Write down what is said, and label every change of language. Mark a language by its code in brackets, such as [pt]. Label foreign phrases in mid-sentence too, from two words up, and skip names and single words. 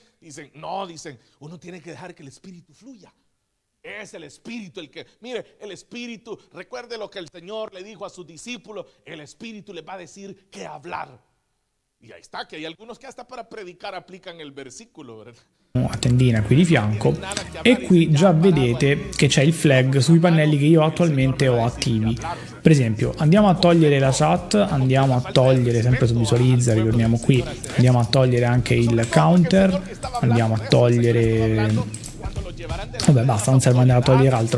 [es] Dicen, no, dicen, uno tiene que dejar que el Espíritu fluya. Es el Espíritu el que, mire, el Espíritu, recuerde lo que el Señor le dijo a sus discípulos, el Espíritu les va a decir qué hablar. Y ahí está, que hay algunos que hasta para predicar aplican el versículo, ¿verdad? [it] A tendina qui di fianco, e qui già vedete che c'è il flag sui pannelli che io attualmente ho attivi. Per esempio, andiamo a togliere la chat, andiamo a togliere sempre su visualizza, ritorniamo qui, andiamo a togliere anche il counter, andiamo a togliere, vabbè basta, non serve andare a togliere altro.